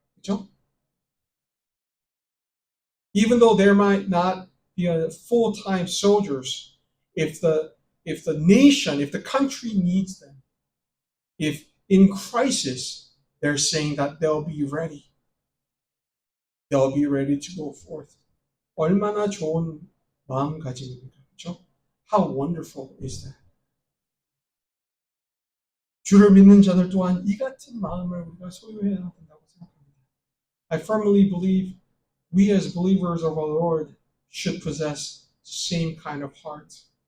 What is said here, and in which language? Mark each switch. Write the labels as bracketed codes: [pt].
[ko] 그렇죠? [en] Even though there might not be full-time soldiers, if the nation, if the country needs them, if in crisis, they're saying that they'll be ready. They'll be ready to go forth. [ko] 얼마나 좋은 마음가짐입니까? 그렇죠? [en] How wonderful is that? [ko] 주를 믿는 자들 또한 이 같은 마음을 우리가 소유해야 된다고 생각합니다. [en] I firmly believe we as believers of our Lord should possess the same kind of heart.